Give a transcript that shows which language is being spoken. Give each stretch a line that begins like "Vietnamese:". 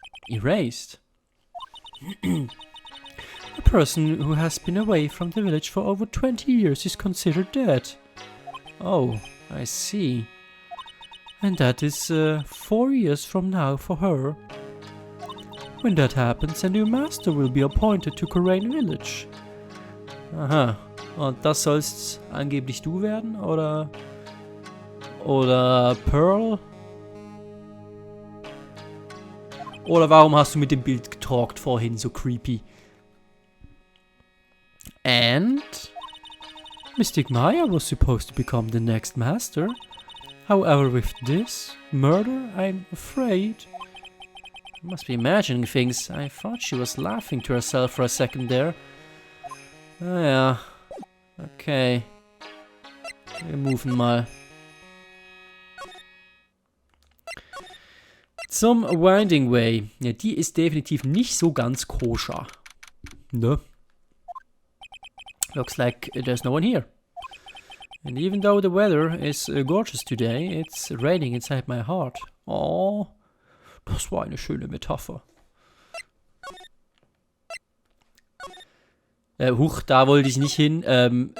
English: Erased? A person who has been away from the village for over 20 years is considered dead. Oh, I see. And that is 4 years from now for her. When that happens, a new master will be appointed to Korain Village. Aha.
German: Und das sollst angeblich du werden? Oder Pearl? Oder warum hast du mit dem Bild getalkt vorhin so creepy?
English: And Mystic Maya was supposed to become the next master. However, with this murder, I'm afraid... Must be imagining things. I thought she was laughing to herself for a second there.
German: Ah ja. Okay. Wir moven mal. Zum Winding Way. Ja, die ist definitiv nicht so ganz koscher. Ne?
English: Looks like there's no one here. And even though the weather is gorgeous today, it's raining inside my heart.
German: Oh, das war eine schöne Metapher. Huch, da wollte ich nicht hin.